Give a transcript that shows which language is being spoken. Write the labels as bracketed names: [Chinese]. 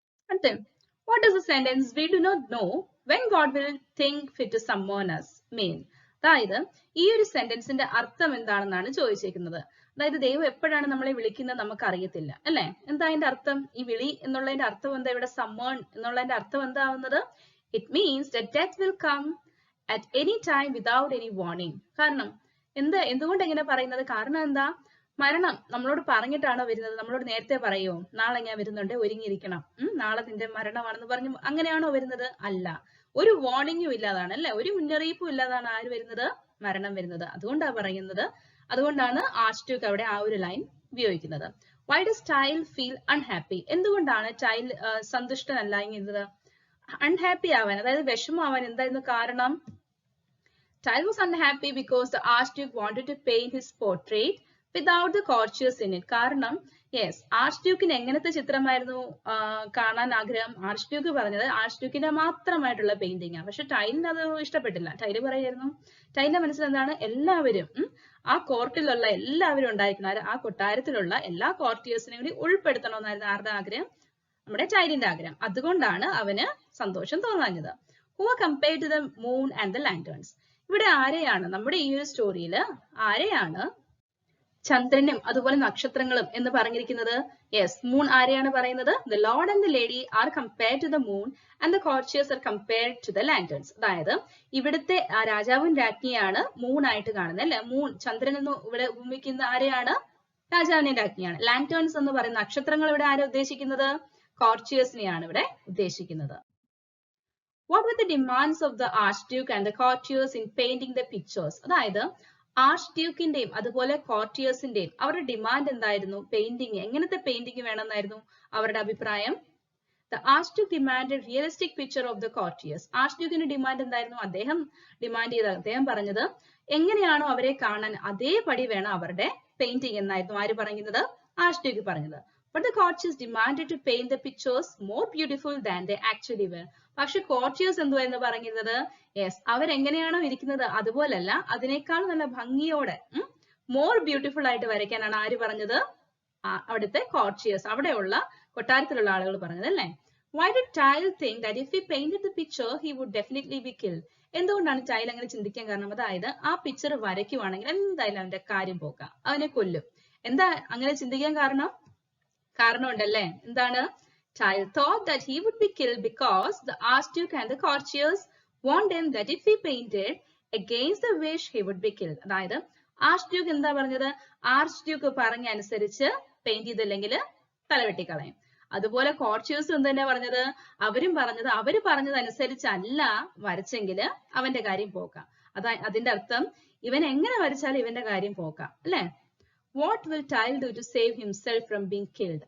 [English] അടുത്ത, what is the sentence we do not know when God will think fit to summon us mean? [Malayalam] അതായത് ഈ ഒരു സെന്റൻസിന്റെ അർത്ഥം എന്താണെന്നാണ് ചോദിച്ചേക്കുന്നത്. അതായത് ദൈവം എപ്പോഴാണ് നമ്മളെ വിളിക്കുന്നത് നമുക്ക് അറിയത്തില്ല അല്ലെ? എന്താ അതിന്റെ അർത്ഥം? ഈ വിളി എന്നുള്ളതിന്റെ അർത്ഥം എന്താ? ഇവിടെ സമ്മേൺ എന്നുള്ളതിന്റെ അർത്ഥം എന്താവുന്നത്? [English] It means that death will come at any time without any warning. [Malayalam] കാരണം എന്തുകൊണ്ട് എങ്ങനെ പറയുന്നത്? കാരണം എന്താ? മരണം നമ്മളോട് പറഞ്ഞിട്ടാണോ വരുന്നത്? നമ്മളോട് നേരത്തെ പറയുമോ നാളെ ഞാൻ വരുന്നുണ്ട്, ഒരുങ്ങിയിരിക്കണം, നാളെ നിന്റെ മരണമാണെന്ന് പറഞ്ഞു അങ്ങനെയാണോ വരുന്നത്? അല്ല, ഒരു വാർണിംഗും ഇല്ലാതാണ് അല്ലെ? ഒരു മുന്നറിയിപ്പും ഇല്ലാതാണ് ആര് വരുന്നത്? മരണം വരുന്നത്. അതുകൊണ്ടാണ് പറയുന്നത്. അതുകൊണ്ടാണ് ആർച്ച് ഡ്യൂക്ക് അവിടെ ആ ഒരു ലൈൻ ഉപയോഗിക്കുന്നത്. [English] Why does Tyl feel unhappy? [Malayalam] എന്തുകൊണ്ടാണ് ടൈൽ സന്തുഷ്ടനല്ലായിരുന്നത്? അൺഹാപ്പി ആവാൻ, അതായത് വിഷമാവാൻ എന്തായിരുന്നു കാരണം? [English] Tyl was unhappy because the archduke wanted to paint his portrait without the courtiers in it. [Malayalam] കാരണം യെസ്, ആർച്ച് ഡ്യൂക്കിന് എങ്ങനത്തെ ചിത്രമായിരുന്നു കാണാൻ ആഗ്രഹം? ആർച്ച് ഡ്യൂക്ക് പറഞ്ഞത് ആർച്ച് ഡ്യൂക്കിന്റെ മാത്രമായിട്ടുള്ള പെയിന്റിംഗ് ആണ്. പക്ഷെ ടൈലിന് അത് ഇഷ്ടപ്പെട്ടില്ല. ടൈല് പറയായിരുന്നു, ടൈലിന്റെ മനസ്സിൽ എന്താണ്? എല്ലാവരും ആ കോർട്ടിലുള്ള എല്ലാവരും ഉണ്ടായിരിക്കണം, ആ കൊട്ടാരത്തിലുള്ള എല്ലാ കോർട്ടിയേഴ്സിനെയും കൂടി ഉൾപ്പെടുത്തണമെന്നായിരുന്നു ആരുടെ ആഗ്രഹം? നമ്മുടെ ടൈലിന്റെ ആഗ്രഹം. അതുകൊണ്ടാണ് അവന് സന്തോഷം തോന്നാഞ്ഞത്. [English] Who are compared to the moon and the lanterns? [Malayalam] ഇവിടെ ആരെയാണ്, നമ്മുടെ ഈ ഒരു സ്റ്റോറിയിൽ ആരെയാണ് ചന്ദ്രനും അതുപോലെ നക്ഷത്രങ്ങളും എന്ന് പറഞ്ഞിരിക്കുന്നത്? യെസ്, മൂൺ ആരെയാണ് പറയുന്നത്? [English] The Lord and the Lady are compared to the moon and the courtiers are compared to the lanterns. [Malayalam] അതായത് ഇവിടുത്തെ രാജാവും രാജ്ഞിയാണ് മൂൺ ആയിട്ട് കാണുന്നത് അല്ലെ? മൂൺ, ചന്ദ്രൻ എന്ന് ഇവിടെ ഉപമിക്കുന്ന ആരെയാണ്? രാജാവിനെ രാജ്ഞിയാണ്. ലാന്റേൺസ് എന്ന് പറയുന്ന നക്ഷത്രങ്ങൾ ഇവിടെ ആരെ ഉദ്ദേശിക്കുന്നത്? കോർട്ടിയേഴ്സിനെയാണ് ഇവിടെ ഉദ്ദേശിക്കുന്നത്. [English] What were the demands of the archduke and the courtiers in painting the pictures? [Malayalam] അതായത് ആർച്ച് ഡ്യൂക്കിന്റെയും അതുപോലെ കോർട്ടിയേഴ്സിന്റെയും അവരുടെ ഡിമാൻഡ് എന്തായിരുന്നു? പെയിന്റിങ്, എങ്ങനത്തെ പെയിന്റിങ് വേണമെന്നായിരുന്നു അവരുടെ അഭിപ്രായം? [English] The archduke demanded realistic picture of the courtiers. [Malayalam] ആർച്ച്ഡ്യൂക്കിന്റെ demand എന്തായിരുന്നു? അദ്ദേഹം പറഞ്ഞത് എങ്ങനെയാണോ അവരെ കാണാൻ അതേപടി വേണം അവരുടെ പെയിന്റിങ് എന്നായിരുന്നു ആര് പറയുന്നത്? ആർച്ച്ഡ്യൂക്ക് പറഞ്ഞത്. [English] But the courtiers demanded to paint the pictures more beautiful than they actually were. [Malayalam] പക്ഷെ കോർട്ടിയേഴ്സ് എന്തുവായിരുന്നു പറഞ്ഞിരുന്നത്? യെസ്, അവരെങ്ങനെയാണോ ഇരിക്കുന്നത് അതുപോലല്ല, അതിനേക്കാൾ നല്ല ഭംഗിയോടെ [English] more beautiful [Malayalam] ആയിട്ട് വരയ്ക്കാനാണ് ആര് പറഞ്ഞത്? അവിടുത്തെ കോർട്ടിയേഴ്സ്, അവിടെയുള്ള കൊട്ടാരത്തിലുള്ള ആളുകൾ പറഞ്ഞത് അല്ലേ? [English] Why did Tile think that if he painted the picture he would definitely be killed? [Malayalam] എന്തുകൊണ്ടാണ് ടൈൽ അങ്ങനെ ചിന്തിക്കാൻ കാരണം? അതായത് ആ പിക്ചർ വരയ്ക്കുവാണെങ്കിൽ എന്തായാലും അവന്റെ കാര്യം പോക്കാം, അവനെ കൊല്ലും. എന്താ അങ്ങനെ ചിന്തിക്കാൻ കാരണം? കാരണമുണ്ടല്ലേ. എന്താണ്? [English] Tile thought that he would be killed because the Archduke and the courtiers warned him that if he painted against the wish, he would be killed. [Malayalam] അതായത് ആർച്ച്ഡ്യൂക്ക് എന്താ പറഞ്ഞത്? ആർച്ച്ഡ്യൂക്ക് പറഞ്ഞ അനുസരിച്ച് പെയിന്റ് ചെയ്തില്ലെങ്കിൽ തലവെട്ടിക്കളയും. അതുപോലെ കോർച്ചിയേഴ്സ് എന്ത് തന്നെ പറഞ്ഞത്? അവര് പറഞ്ഞതനുസരിച്ചല്ല വരച്ചെങ്കിൽ അവന്റെ കാര്യം പോക്കാം. അതിന്റെ അർത്ഥം ഇവൻ എങ്ങനെ വരച്ചാലും ഇവന്റെ കാര്യം പോക്കാം, അല്ലെ? [English] What will Tile do to save himself from being killed?